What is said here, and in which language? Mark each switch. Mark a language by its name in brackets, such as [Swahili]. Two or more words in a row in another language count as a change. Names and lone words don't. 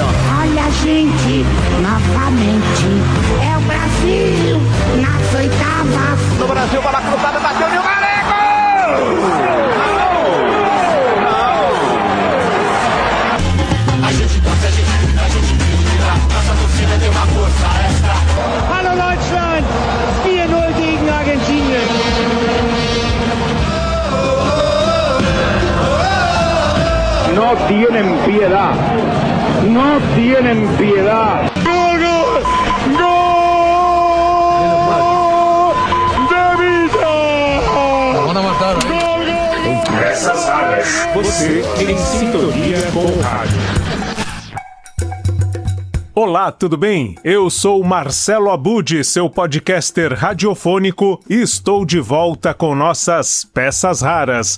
[Portuguese] Olha, gente, novamente é o Brasil nas oitavas. No Brasil, bola cruzada, bateu de Marego! A gente torce, a gente grita, a gente vibra. Nossa torcida tem uma força extra. [German] Hallo Deutschland, 4-0 gegen Argentinien. [Spanish] No tienen piedad. No tienen piedad. ¡Gol! ¡De Villa! Van a matar, [Portuguese] Essas áreas. Você em sintonia com o rádio. Olá, tudo bem? Eu sou Marcelo Abud, seu podcaster radiofônico, e estou de volta com nossas peças raras.